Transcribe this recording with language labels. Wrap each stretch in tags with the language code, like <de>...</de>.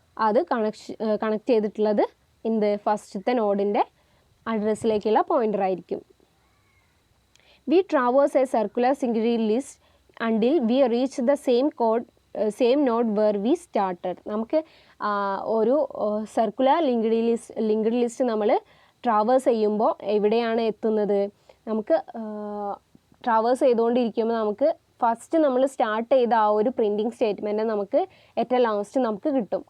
<ml>അത് കണക്ട് ചെയ്തിട്ടുള്ളത് ഫസ്റ്റത്തെ നോഡിൻ്റെ അഡ്രസ്സിലേക്കുള്ള പോയിൻ്റർ ആയിരിക്കും.</ml> <en>We traverse a circular singly list until we reach the same node where we started.</en> <ml>നമുക്ക് ഒരു സർക്കുലർ ലിങ്ക്ഡ് ലിസ്റ്റ് നമ്മൾ ട്രാവേഴ്സ് ചെയ്യുമ്പോൾ എവിടെയാണ് എത്തുന്നത്, നമുക്ക് ട്രാവേഴ്സ് ചെയ്തുകൊണ്ടിരിക്കുമ്പോൾ നമുക്ക് ഫസ്റ്റ് നമ്മൾ സ്റ്റാർട്ട് ചെയ്ത ആ ഒരു പ്രിൻറ്റിങ് സ്റ്റേറ്റ്മെൻറ്റ് നമുക്ക് ഏറ്റവും ലാസ്റ്റ് നമുക്ക് കിട്ടും.</ml>